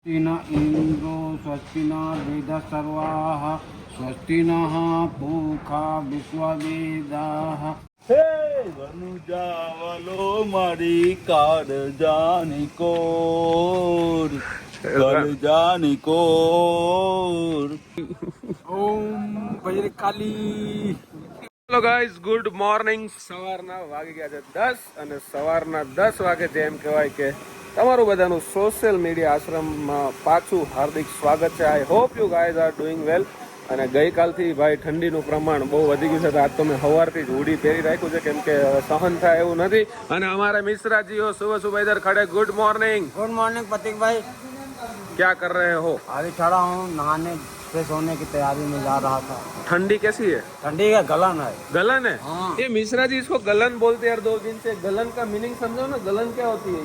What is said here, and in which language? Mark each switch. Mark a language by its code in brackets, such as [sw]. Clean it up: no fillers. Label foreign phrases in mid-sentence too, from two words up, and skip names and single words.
[sa] स्वस्ति न इंद्रो स्वस्ति न वेद सर्वाः स्वस्ति नः पूषा विश्ववेदाः। [gu] હે વનુજાવલો મારી કાળજાની કોર કાળજાની કોર ઓમ ભદ્રકાલી। [en] Hello guys, good morning. [gu] સવારના વાગી ગયા છે 10 અને સવારના 10 વાગે જેમ કહેવાય કે તમારું બધાનું [en] social media [gu] આશ્રમમાં પાછું હાર્દિક સ્વાગત છે। [en] I hope you guys are doing well. [gu] અને ગઈકાલથી ભાઈ ઠંડીનું પ્રમાણ બહુ વધી ગયું છે, તો આજ તો મેં સવારથી જ હુડી પહેરી રાખ્યું છે કેમ કે સહન થાય એવું નથી। અને અમારા મિશ્રાજીઓ [hi] सुबह सुबह इधर खड़े। [en] good morning. good morning [hi] प्रतीक भाई। क्या कर रहे हो? अभी खड़ा हूँ, नहाने फ्रेश होने की तैयारी में जा रहा था। ठंडी कैसी है? ठंडी का गलन है। गलन है? हाँ। ये मिश्रा जी इसको गलन बोलते हैं यार 2 दिन से। गलन का मीनिंग समझो ना, गलन क्या होती है?